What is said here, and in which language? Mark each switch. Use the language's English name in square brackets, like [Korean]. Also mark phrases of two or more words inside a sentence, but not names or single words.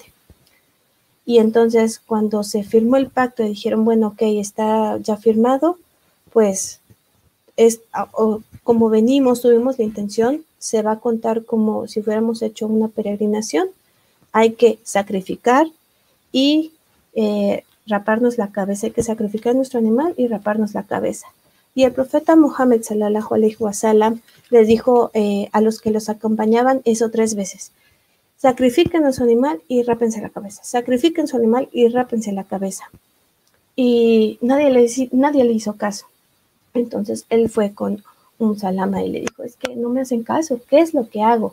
[Spanish] Y entonces cuando se firmó el pacto y dijeron, bueno, ok, está ya firmado, pues como venimos, tuvimos la intención, se va a contar como si fuéramos hecho una peregrinación, hay que sacrificar y raparnos la cabeza, hay que sacrificar nuestro animal y raparnos la cabeza. Y el profeta Muhammad [Arabic] صلى الله عليه وسلم [Spanish] les dijo a los que los acompañaban eso 3 veces. sacrifiquen a su animal y rápense la cabeza, sacrifiquen su animal y rápense la cabeza. Y nadie le hizo caso. Entonces él fue con Salama y le dijo, es que no me hacen caso, ¿qué es lo que hago?